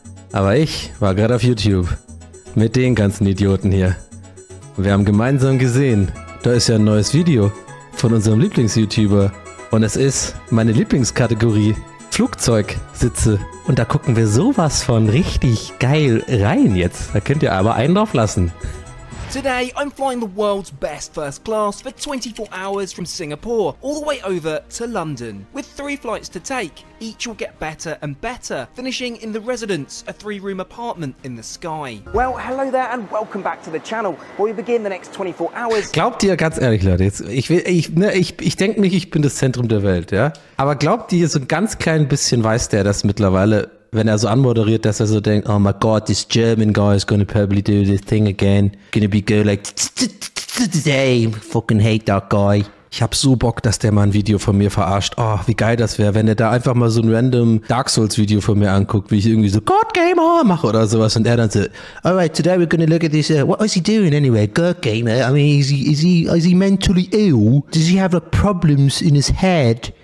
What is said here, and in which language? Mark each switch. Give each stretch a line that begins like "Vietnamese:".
German: Aber ich war gerade auf YouTube. Mit den ganzen Idioten hier. Und wir haben gemeinsam gesehen, da ist ja ein neues Video von unserem Lieblings-YouTuber. Und es ist meine Lieblingskategorie. Flugzeugsitze. Und da gucken wir sowas von richtig geil rein jetzt. Da könnt ihr aber einen drauf lassen.
English: Today, I'm flying the world's best first class for 24 hours from Singapore, all the way over to London. With 3 flights to take, each will get better and better, finishing in the Residence, a 3-room apartment in the sky. Well, hello there and welcome back to the channel, where we begin the next 24 hours.
German: Glaubt ihr, ganz ehrlich Leute, jetzt, ich denke nicht, ich bin das Zentrum der Welt, ja? Aber glaubt ihr, so ein ganz klein bisschen weiß der das mittlerweile, wenn er so anmoderiert, dass er so denkt,
English: oh my god, this German guy is gonna probably do this thing again. Gonna be go like, today, fucking hate that guy.
German: Ich hab so Bock, dass der mal ein Video von mir verarscht. Oh, wie geil das wäre, wenn er da einfach mal so ein random Dark Souls Video von mir anguckt, wie ich irgendwie so God Gamer mache oder sowas und er dann so,
English: alright, today we're gonna look at this, what is he doing anyway? God Gamer, I mean, is he mentally ill? Does he have like problems in his head?